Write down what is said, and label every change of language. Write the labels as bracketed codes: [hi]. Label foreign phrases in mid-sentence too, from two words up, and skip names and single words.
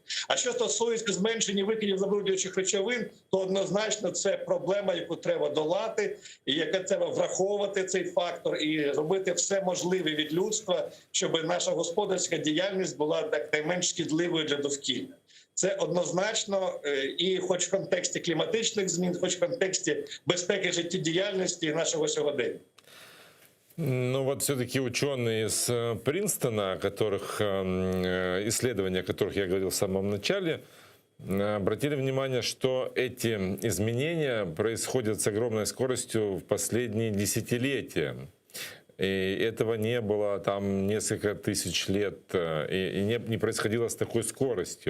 [uk] А що стосується зменшення викидів забруднюючих речовин, то однозначно це проблема, яку треба долати, і яка треба враховувати цей фактор і робити все можливе від людства, щоб наша господарська діяльність була найменш шкідливою для довкілля. Це однозначно, і хоч в контексті кліматичних змін, хоч в контексті безпеки життєдіяльності і нашого сьогодення. [ru] Ну вот все-таки ученые из Принстона, исследования которых я говорил в самом начале, обратили внимание, что эти изменения происходят с огромной скоростью в последние десятилетия. И этого не было там несколько тысяч лет, и не происходило с такой скоростью.